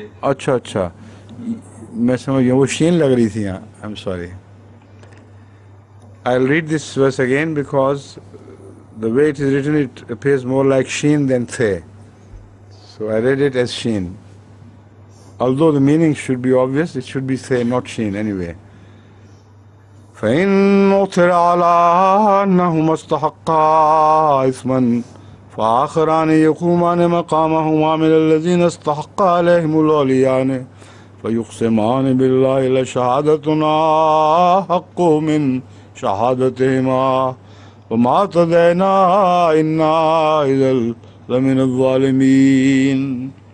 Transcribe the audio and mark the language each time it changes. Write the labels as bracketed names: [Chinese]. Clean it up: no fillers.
[Urdu] اچھا اچھا میں سمجھ گیا وہ شین لگ رہی تھی. یہاں [English] I'm sorry. I'll read this verse again because the way it is written it appears more like sheen than the. So I read it as sheen. Although the meaning should be obvious, it should be the, not sheen anyway. [Arabic] فإن عثر على أنهما استحقا إثما فآخران يقومان مقامهما من الذين استحق عليهم العليان فيقسمان بالله لشهادتنا حق من شهادتهما وما اعتدينا إنا إذا لمن الظالمين.